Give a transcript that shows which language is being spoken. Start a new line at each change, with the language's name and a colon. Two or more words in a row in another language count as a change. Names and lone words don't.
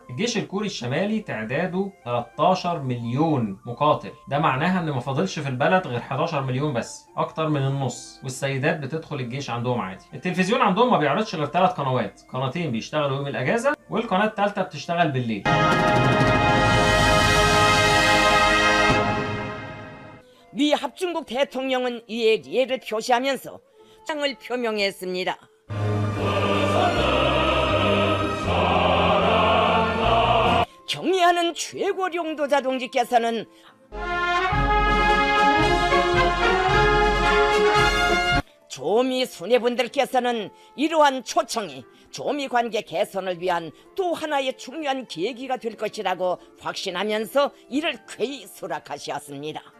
Arabic: الجيش الكوري الشمالي تعداده 13 مليون مقاتل، ده معناها ان ما فاضلش في البلد غير 11 مليون بس، اكتر من النص. والسيدات بتدخل الجيش عندهم عادي. التلفزيون عندهم ما بيعرضش غير 3 قنوات، قناتين بيشتغلوا يوم الاجازه، والقناه الثالثه بتشتغل بالليل.
Korean: 미 합중국 대통령은 이에 예를 표시하면서 창을 표명했습니다. 경의하는 최고領導자 동지께서는 조미 수뇌분들께서는 이러한 초청이 조미 관계 개선을 위한 또 하나의 중요한 계기가 될 것이라고 확신하면서 이를 쾌히 수락하셨습니다.